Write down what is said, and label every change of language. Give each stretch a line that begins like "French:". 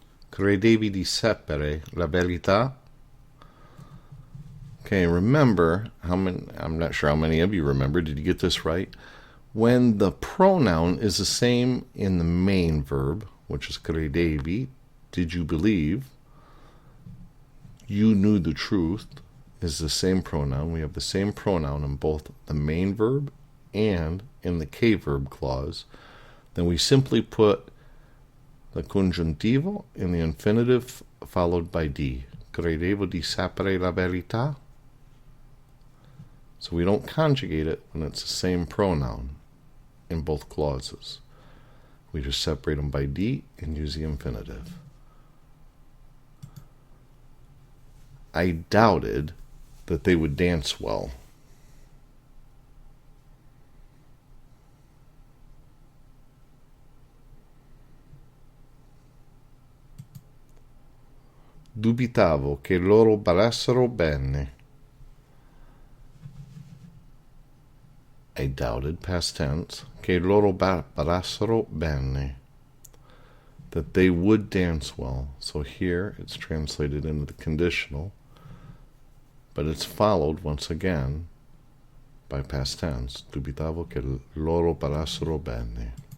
Italian: Credevi di sapere la verità?
English: Okay, remember, I'm not sure how many of you remember, did you get this right? When the pronoun is the same in the main verb, which is credevi, did you believe, you knew the truth, is the same pronoun. We have the same pronoun in both the main verb and in the che verb clause. Then we simply put the congiuntivo in the infinitive followed by di.
Italian: Credevo di sapere la verità.
English: So we don't conjugate it when it's the same pronoun in both clauses. We just separate them by di and use the infinitive. I doubted that they would dance well.
Italian: Dubitavo che loro ballassero bene.
English: I doubted, past tense,
Italian: che loro ballassero bene,
English: that they would dance well. So here it's translated into the conditional, but it's followed once again by past tense.
Italian: Dubitavo che loro ballassero bene.